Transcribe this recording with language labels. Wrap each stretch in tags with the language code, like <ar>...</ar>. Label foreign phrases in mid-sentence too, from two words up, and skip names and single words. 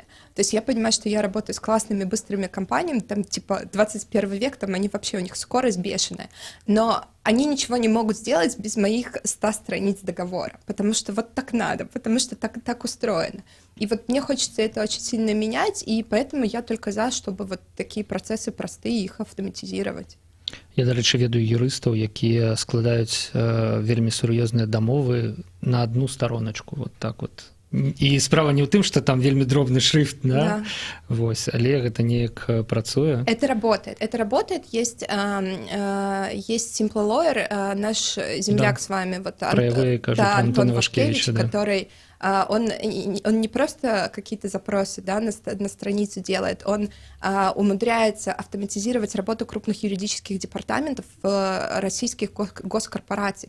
<ru>То есть я понимаю, что я работаю с классными, быстрыми компаниями, там типа 21 век, там они вообще, у них скорость бешеная, но они ничего не могут сделать без моих 100 страниц договора, потому что вот так надо, потому что так устроено. И вот мне хочется это очень сильно менять, и поэтому я только за, чтобы вот такие процессы простые, их автоматизировать.</ru> <be>Я, дарэчы, ведаю юрыстаў, якія складаюць вельмі сур'ёзныя дамовы на одну староначку,</be> <ru>вот так вот.</ru> <be>І справа не ў тым, што там вельмі дробны шрифт, да? Вось, але гэта неяк працуе.</be> <ru>Это работает. Есть Simple Lawyer, наш земляк с вами, вот, Антон Вашкевич, который он не просто какие-то запросы, да, на страницу делает, он умудряется автоматизировать работу крупных юридических департаментов российских госкорпораций.</ru>